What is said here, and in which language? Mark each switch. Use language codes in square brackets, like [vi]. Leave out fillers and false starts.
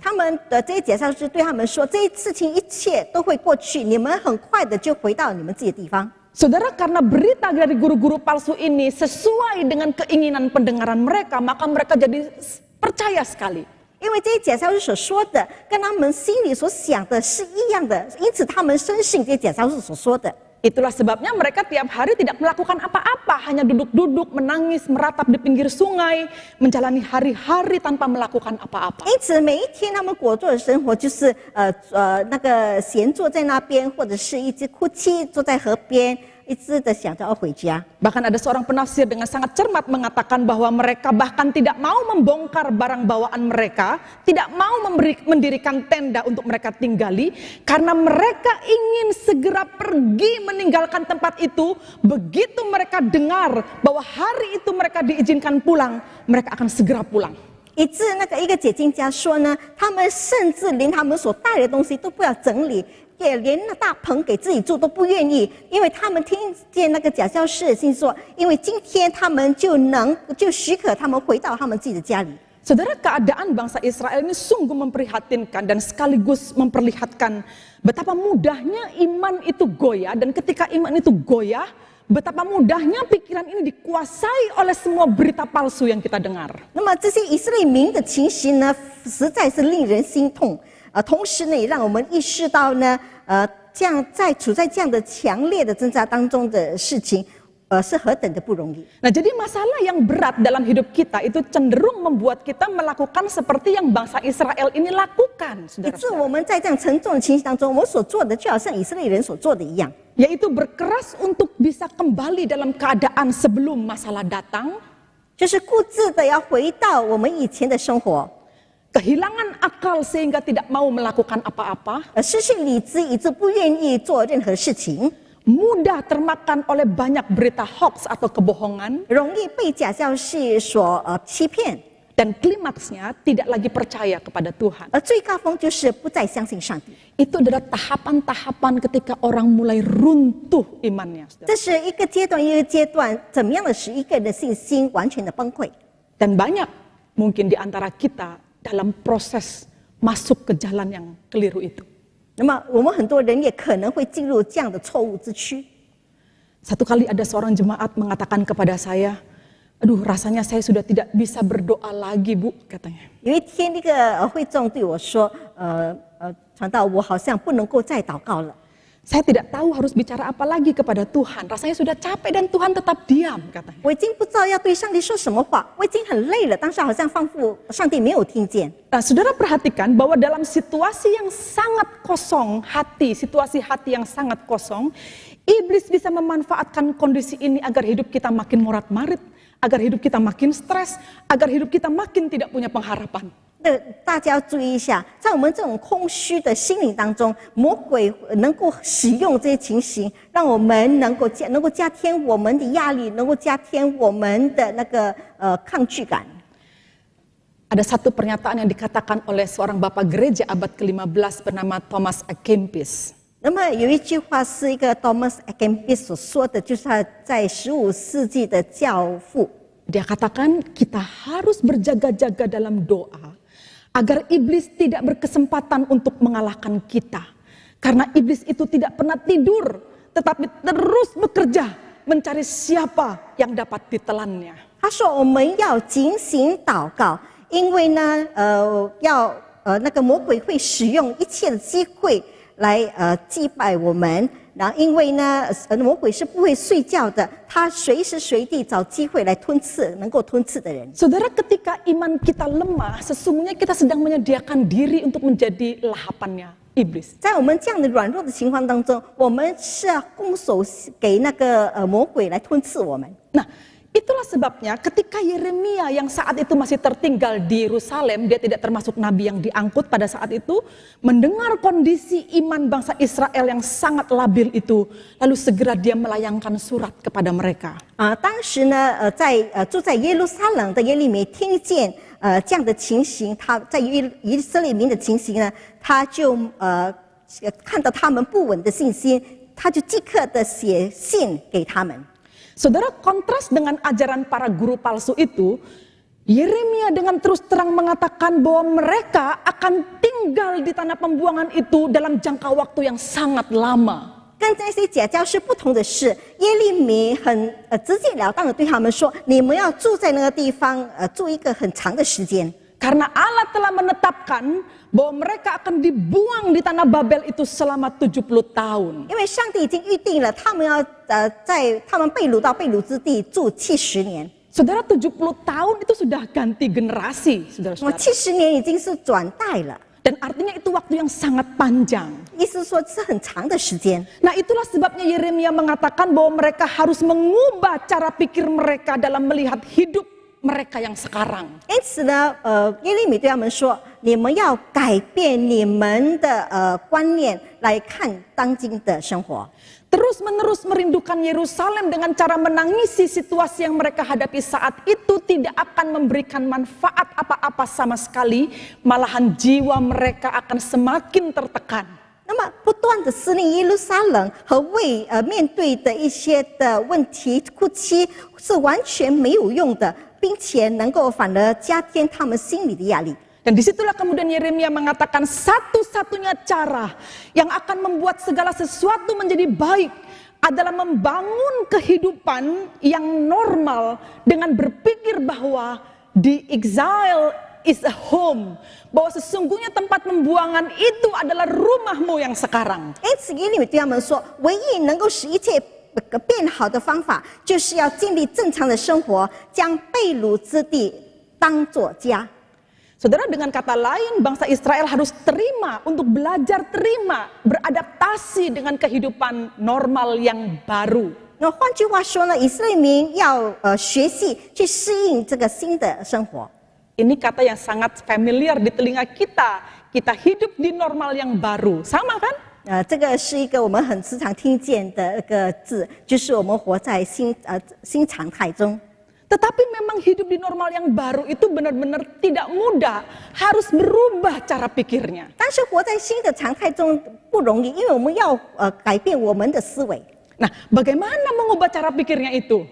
[zh] 他们的这些假教师对他们说，这些事情一切都会过去，你们很快的就回到你们自己的地方。 [id] Saudara, karena berita dari guru-guru palsu ini sesuai dengan keinginan pendengaran mereka, maka mereka jadi percaya sekali. [zh] 因为这些假教师所说的跟他们心里所想的是一样的，因此他们深信这些假教师所说的。 [id] Itulah sebabnya mereka tiap hari tidak melakukan apa-apa, hanya duduk-duduk, menangis, meratap di pinggir sungai, menjalani hari-hari tanpa melakukan apa-apa. [zh] 因此每一天他们过做的生活就是那个闲坐在那边，或者是一直哭泣坐在河边，一直的想着要回家。 [id] Bahkan ada seorang penafsir dengan sangat cermat mengatakan bahwa mereka bahkan tidak mau membongkar barang bawaan mereka, tidak mau mendirikan tenda untuk mereka tinggali, karena mereka ingin segera pergi meninggalkan tempat itu. Begitu mereka dengar bahwa hari itu mereka diizinkan pulang, mereka akan segera pulang. [zh] 以致那个一个解经家说呢，他们甚至连他们所带的东西都不要整理，也连那大棚给自己住都不愿意，因为他们听见那个假教师的信说，因为今天他们就许可他们回到他们自己的家里。 [id] Saudara, keadaan bangsa Israel ini sungguh memprihatinkan dan sekaligus memperlihatkan betapa mudahnya iman itu goyah, dan ketika iman itu goyah, betapa mudahnya pikiran ini dikuasai oleh semua berita palsu yang kita dengar. [zh] 那么这些以色列民的情形呢，实在是令人心痛。同时呢，也让我们意识到呢，这样处在这样的强烈的挣扎当中的事情，是何等的不容易。 [id] Nah, jadi masalah yang berat dalam hidup kita itu cenderung membuat kita melakukan seperti yang bangsa Israel ini lakukan, [zh] 以致 [id] saudara-saudara. [zh] 我们在这样沉重的情形当中，我们所做的就好像以色列人所做的一样， [id] Yaitu berkeras untuk bisa kembali dalam keadaan sebelum masalah datang, [zh] 就是固执的要回到我们以前的生活， [id] kehilangan akal sehingga tidak mau melakukan apa-apa, [zh] 失去理智，以致不愿意做任何事情， [id] mudah termakan oleh banyak berita hoax atau kebohongan, [zh] 容易被假教师所欺骗， [id] dan klimaksnya tidak lagi percaya kepada Tuhan. [zh] 而最高峰就是不再相信上帝。 [id] Itu adalah tahapan-tahapan ketika orang mulai runtuh imannya, saudara. [zh] 这是一个阶段一个阶段，怎么样的使一个人的信心完全的崩溃？ [id] Dan banyak mungkin di antara kita dalam proses masuk ke jalan yang keliru itu. [zh] 那么我们很多人也可能会进入这样的错误之区。 [id] Satu kali ada seorang jemaat mengatakan kepada saya, aduh rasanya saya sudah tidak bisa berdoa lagi, Bu, katanya. [zh] 有一天，那个会众对我说：“传道，我好像不能够再祷告了。” [id] Saya tidak tahu harus bicara apa lagi kepada Tuhan. Rasanya sudah capek dan Tuhan tetap diam, katanya. [zh] 我已经不知道要对上帝说什么话，我已经很累了，当时好像仿佛上帝没有听见。 [id] Nah, saudara perhatikan bahwa dalam situasi yang sangat kosong hati, situasi hati yang sangat kosong, iblis bisa memanfaatkan kondisi ini agar hidup kita makin morat-marit, agar hidup kita makin stres, agar hidup kita makin tidak punya pengharapan. [zh] 那大家要注意一下，在我们这种空虚的心灵当中，魔鬼能够使用这些情形，让我们能够加添我们的压力，能够加添我们的那个抗拒感。 [id] Ada satu pernyataan yang dikatakan oleh seorang bapak gereja abad ke-15 bernama Thomas A. Kempis. [zh] 那么有一句话是一个 Thomas A. Kempis 所说的，就是他在15世纪的教父。 [id] Dia katakan kita harus berjaga-jaga dalam doa agar iblis tidak berkesempatan untuk mengalahkan kita. Karena iblis itu tidak pernah tidur, tetapi terus bekerja mencari siapa yang dapat ditelannya. [zh] 他说我们要警醒祷告，因为呢，那个魔鬼会使用一切的机会来击败我们。然后因为呢，魔鬼是不会睡觉的，他随时随地找机会来吞刺能够吞刺的人。 [id] Saudara, ketika iman kita lemah, sesungguhnya kita sedang menyediakan diri untuk menjadi lahapannya iblis. [zh] 在我们这样的软弱的情况当中，我们是要拱手给那个魔鬼来吞刺我们。 [id] Nah, itulah sebabnya ketika Yeremia yang saat itu masih tertinggal di Yerusalem, dia tidak termasuk nabi yang diangkut pada saat itu, mendengar kondisi iman bangsa Israel yang sangat labil itu, lalu segera dia melayangkan surat kepada mereka. [zh] 当时呢，住在耶路撒冷的耶利米听见这样的情形，他在以色列民的情形呢，他就看到他们不稳的信心，他就即刻的写信给他们。 [id] Saudara, kontras dengan ajaran para guru palsu itu, Yeremia dengan terus terang mengatakan bahwa mereka akan tinggal di tanah pembuangan itu dalam jangka waktu yang sangat lama. [zh] 跟这些假教师不同的是，耶利米很直截了当的对他们说：“你们要住在那个地方，住一个很长的时间。” [id] Karena Allah telah menetapkan bahwa mereka akan dibuang di tanah Babel itu selama 70 tahun. [zh] 因为上帝已经预定了，他们要在他们被掳到被掳之地住70年。 [id] Saudara, 70 tahun itu sudah ganti generasi, saudara-saudara. [zh] 70年已经是转代了， [id] Dan artinya itu waktu yang sangat panjang. [zh] 意思是说是很长的时间。 [id] Nah, itulah sebabnya Yeremia mengatakan bahwa mereka harus mengubah cara pikir mereka dalam melihat hidup mereka yang sekarang. [zh] 因此呢，耶利米对他们说：“你们要改变你们的观念来看当今的生活。” [id] Terus-menerus merindukan Yerusalem dengan cara menangisi situasi yang mereka hadapi saat itu tidak akan memberikan manfaat apa-apa sama sekali, malahan jiwa mereka akan semakin tertekan. [zh] 那么不断的思念耶路撒冷和面对的一些的问题哭泣是完全没有用的，并且能够反而加添他们心里的压力。 [id] Dan disitulah kemudian Yeremia mengatakan satu-satunya cara yang akan membuat segala sesuatu menjadi baik adalah membangun kehidupan yang normal dengan berpikir bahwa [en] the exile is a home, [id] bahwa sesungguhnya tempat pembuangan itu adalah rumahmu yang sekarang. [zh] 因此耶利米对他们说，唯一能够使一切变好的方法，就是要建立正常的生活，将被掳之地当作家。 [id] Saudara, dengan kata lain, bangsa Israel harus untuk belajar terima, beradaptasi dengan kehidupan normal yang baru. [zh] 那换句话说呢，以色列民要学习去适应这个新的生活。 [id] Ini kata yang sangat familiar di telinga kita. Kita hidup di normal yang baru, sama kan? [zh] 这个是一个我们很时常听见的一个字，就是我们活在新常态中。 [id] Tetapi memang hidup di normal yang baru itu benar-benar tidak mudah, harus berubah cara pikirnya. [zh] 但是活在新的常态中不容易，因为我们要改变我们的思维。 [id] Nah, bagaimana mengubah cara pikirnya itu?